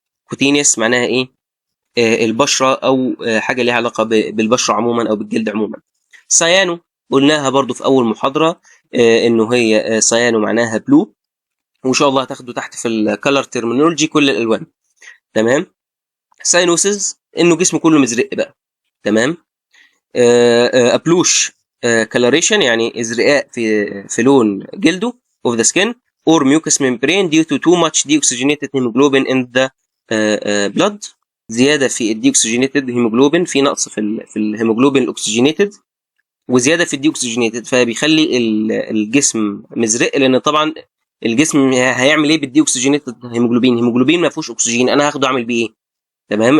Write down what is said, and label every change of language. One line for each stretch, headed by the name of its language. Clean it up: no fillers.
Arabic: كوتينيوس معناها ايه؟ البشره، او حاجه ليها علاقه بالبشره عموما او بالجلد عموما. سيانو قلناها برضو في اول محاضره انه هي سيانو معناها بلو، وان شاء الله هتاخدوا تحت في الكالر ترمينولوجي كل الالوان. تمام. ساينوسز انه جسمه كله مزرق بقى. تمام.
English: a bluish coloration
Arabic: يعني ازرقاء في لون جلده
English: of the skin or mucous membrane due to too much deoxygenated hemoglobin in the blood.
Arabic: زياده في الديوكسجينيتد هيموجلوبين، في نقص في الهيموجلوبين الاكسجينيتد وزياده في الديوكسجينيتد، فبيخلي الجسم مزرق. لان طبعا الجسم هيعمل ايه بالديوكسجينيتد هيموجلوبين؟ هيموجلوبين ما فيهوش اكسجين، انا هاخده اعمل بيه ايه؟ تمام.